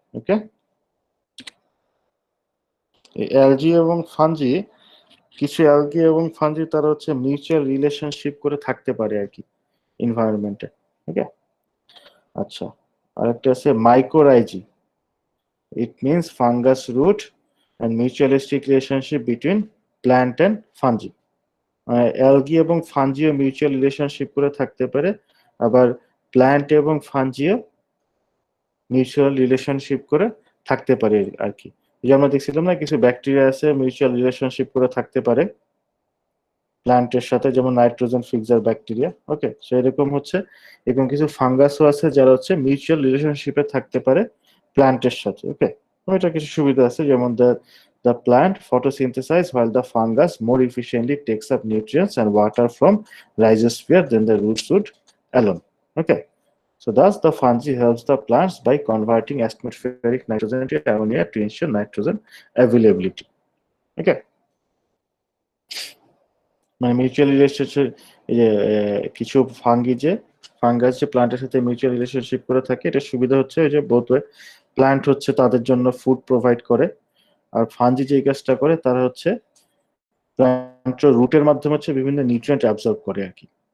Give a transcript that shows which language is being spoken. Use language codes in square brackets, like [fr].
[bn] Okay, algid এবং fungi, কিছু algae এবং ফাঞ্জি তারা হচ্ছে মিউচুয়াল রিলেশনশিপ করে থাকতে পারে আর কি এনভায়রনমেন্টে। ওকে, আচ্ছা, আরেকটা আছে মাইকোরাইজি। [en] It means fungus root and mutualistic relationship between plant and fungi. [bn] Algae এবং ফাঞ্জিও মিউচুয়াল রিলেশনশিপ করে থাকতে পারে, আবার প্ল্যান্ট এবং ফাঞ্জিও মিউচুয়াল রিলেশনশিপ করে থাকতে পারে আর কি। যে আমরা দেখছিলাম না কিছু ব্যাকটেরিয়া আছে মিউচুয়াল রিলেশনশিপ করে থাকতে পারে প্ল্যান্টের সাথে, যেমন নাইট্রোজেন ফিক্সার ব্যাকটেরিয়া। ওকে, সেরকম হচ্ছে এবং কিছু ফাঙ্গাসও আছে যারা হচ্ছে মিউচুয়াল রিলেশনশিপে থাকতে পারে প্ল্যান্টের সাথে। [en] okay, [bn] এটা কিছু সুবিধা আছে, যেমন [en] the plant photosynthesize while the fungus more efficiently takes up nutrients and water from rhizosphere than the roots would alone. Okay, so thus the fungi helps the plants by converting atmospheric nitrogen to ammonia to ensure nitrogen availability. [bn] Okay, মানে mutual relationship, এই যে কিছু fungus যে প্লান্টের সাথে mutual relationship করে থাকে, এটা সুবিধা হচ্ছে ওই যে বোথ ওয়ে, প্লান্ট হচ্ছে তাদের জন্য ফুড প্রোভাইড করে, আর ফাঞ্জি যে কাজটা করে তারা হচ্ছে প্লান্টের রুটের মাধ্যমে হচ্ছে বিভিন্ন নিউট্রিয়েন্ট অ্যাবজর্ব করে আর কি।